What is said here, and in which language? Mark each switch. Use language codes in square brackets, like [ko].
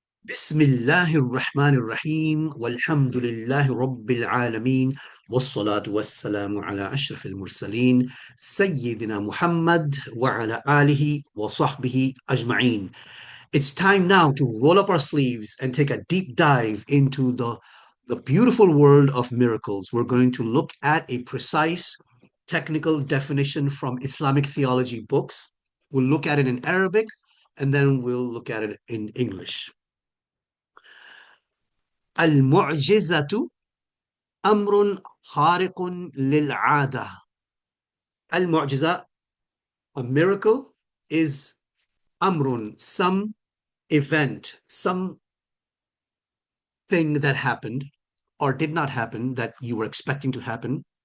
[ar] بسم الله الرحمن الرحيم والحمد لله رب العالمين والصلاة والسلام على أشرف المرسلين سيدنا محمد وعلى آله وصحبه أجمعين. [en] It's time now to roll up our sleeves and take a deep dive into the beautiful world of miracles. We're going to look at a precise technical definition from Islamic theology books. We'll look at it in Arabic and then we'll look at it in English. [ar] المعجزة أمر خارق للعادة. [en] المعجزة, a miracle, is أمر, some event, some thing that happened or did not happen that you were expecting to happen.